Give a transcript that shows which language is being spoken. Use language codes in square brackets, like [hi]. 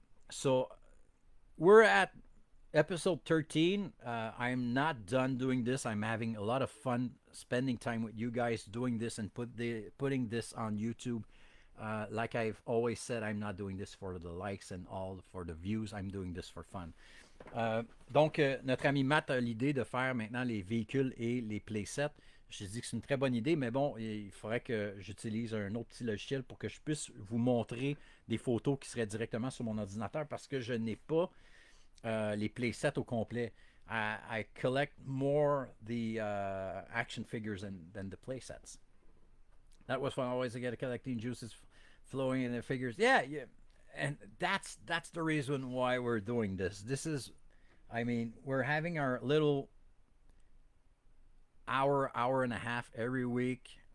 [en] So we're at episode 13. I'm not done doing this. I'm having a lot of fun spending time with you guys doing this and putting this on YouTube. Like I've always said, I'm not doing this for the likes and all for the views. I'm doing this for fun. [fr] Donc, notre ami Matt a l'idée de faire maintenant les véhicules et les playsets. Je dis que c'est une très bonne idée, mais bon, il faudrait que j'utilise un autre petit logiciel pour que je puisse vous montrer des photos qui seraient directement sur mon ordinateur parce que je n'ai pas les playsets au complet. [en] I collect more the action figures than the playsets. That was fun. Always I get collecting juices flowing in the figures. Yeah, yeah. And that's the reason why we're doing this. This is, I mean, we're having our little hour and a half every week.